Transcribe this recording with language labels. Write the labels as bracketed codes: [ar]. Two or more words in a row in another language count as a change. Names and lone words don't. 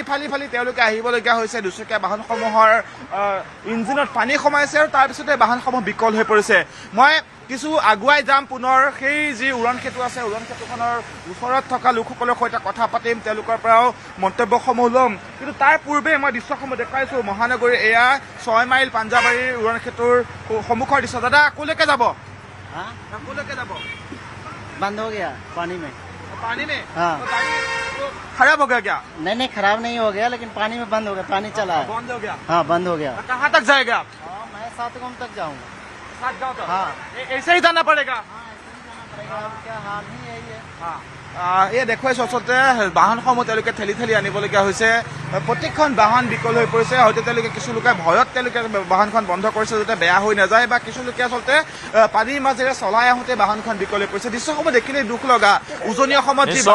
[as] ফালি তেওঁলোকে আহিবলগীয়া হৈছে দুচকীয়া বাহনসমূহৰ ইঞ্জিনত পানী সোমাইছে আৰু তাৰপিছতে বাহনসমূহ বিকল হৈ পৰিছে মই কিছু আগুৱাই যাম পুনৰ সেই যি উৰণ সেতু আছে উৰণ সেতুখনৰ ওচৰত থকা লোকসকলৰ সৈতে কথা পাতিম তেওঁলোকৰ পৰাও মন্তব্যসমূহ ল'ম কিন্তু তাৰ পূৰ্বে মই দৃশ্যসমূহ দেখুৱাইছোঁ মহানগৰীৰ এয়া 6 মাইল পাঞ্জাবাৰীৰ উৰণ সেতুৰ সন্মুখৰ দৃশ্য দাদা ক'লৈকে যাব ক'লৈকে যাব [hi] बंद हो गया पानी में हाँ खराब हो गया क्या नहीं खराब नहीं हो गया लेकिन पानी में बंद हो गया पानी चला है बंद हो गया हाँ बंद हो गया कहाँ तक जाएगा आप मैं 7 गांव तक जाऊंगा 7 गांव तक हाँ ऐसे ही जाना पड़ेगा क्या हाल ही यही है [as] हाँ এই দেখুৱাইছোঁ আচলতে বাহনসমূহ তেওঁলোকে ঠেলি আনিবলগীয়া হৈছে প্ৰত্যেকখন বাহন বিকল হৈ পৰিছে হয়তো তেওঁলোকে কিছু লোকে ভয়ত তেওঁলোকে বাহনখন বন্ধ কৰিছে যাতে বেয়া হৈ নাযায় বা কিছু লোকে আচলতে পানীৰ মাজেৰে চলাই আহোঁতে বাহনখন বিকল হৈ পৰিছে দৃশ্যসমূহ দেখিলে দুখ লগা উজনি অসমত যি